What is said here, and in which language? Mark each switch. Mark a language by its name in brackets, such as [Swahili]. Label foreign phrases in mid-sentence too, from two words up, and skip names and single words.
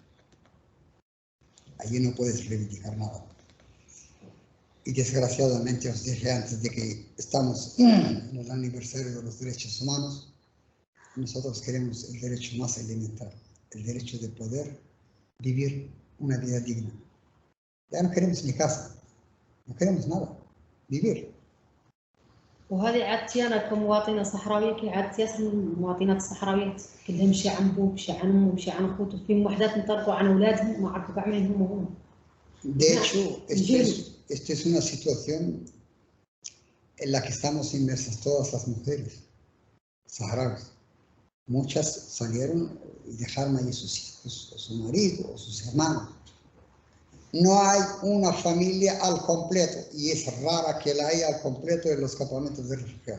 [Spanish] Allí no puedes reivindicar nada. Y desgraciadamente os dije antes de que estamos en el aniversario de los derechos humanos, nosotros queremos el derecho más elemental, el derecho de poder vivir una vida digna. Ya no queremos ni casa, no queremos nada. vivir. [Hassaniyya] وهذه عادتي أنا كمواطنة صحراوية كي عادتي ياسر المواطنات الصحراويات كلهم شي عن بوه شي عن أمه شي عن أخوته في وحدات انطلقوا عن أولادهم ما عرفوا كاع من هم. [Spanish] De hecho, esta es una situación en la que estamos inmersas todas las mujeres saharauis. Muchas salieron y dejaron ahí sus hijos, o su marido, o sus hermanos. No hay una familia al completo, y es rara que la haya al completo en los campamentos de refugiados.